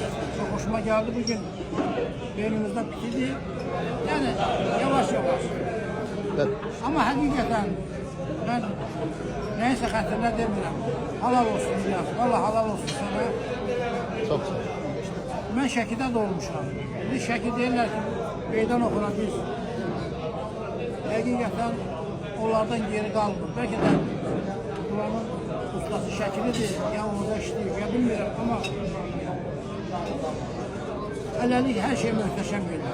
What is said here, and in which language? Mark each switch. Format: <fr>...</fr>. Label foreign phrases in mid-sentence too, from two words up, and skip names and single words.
<tr>Çok hoşuma geldi bugün. Beynimizde pikniği. Yani yavaş yavaş. Evet. Ama hakikaten ben neyse hatırla demiyorum. Halal olsun İlyas. Vallahi halal olsun sana. Çok sağ ol.</tr> <az>Ben Şəkidə doğmuşam. Bir Şəki deyirlər ki, meydan oxuna biz. Həqiqətən onlardan geri qalmır. Bəlkə də buranın ustası Şəkilidir, ya orada işləyir, ya bilmirəm. Amma hələlik hər şey möhtəşəm gedir.</az>